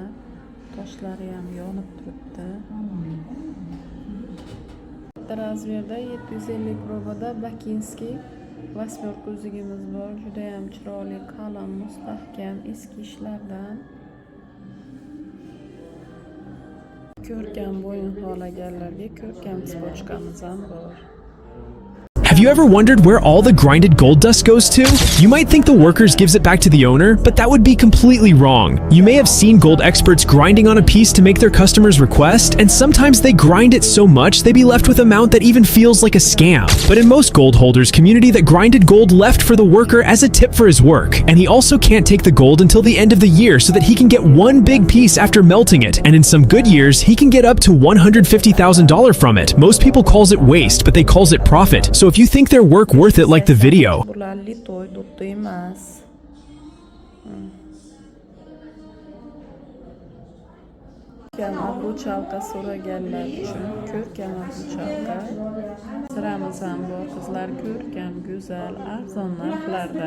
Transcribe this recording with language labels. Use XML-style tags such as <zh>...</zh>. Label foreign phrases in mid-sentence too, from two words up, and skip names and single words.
<uz>Toshlari ham yonib turibdi. Razmerda 750 probada</uz> <ru>Бакинский восьмёрка</ru> <uz>uzugimiz bor. Juda ham chiroyli, qalin, mustahkam eski ishlardan. Ko'rkam bo'yin xohlaganlarga ko'rkam spochkamiz ham bor.</uz> <en>Have you ever wondered where all the grinded gold dust goes to? You might think the workers gives it back to the owner, but that would be completely wrong. You may have seen gold experts grinding on a piece to make their customers' request, and sometimes they grind it so much they be left with an amount that even feels like a scam. But in most gold holders' community, that grinded gold left for the worker as a tip for his work, and he also can't take the gold until the end of the year so that he can get one big piece after melting it, and in some good years, he can get up to $150,000 from it. Most people calls it waste, but they calls it profit. So if you think their work worth it like the video.</en> <uz>Abru chalqa so'raganlar uchun ko'rkam abru chalqa. Siramiz ham bor qizlar, ko'rkam, go'zal, arzon narxlarda.</uz>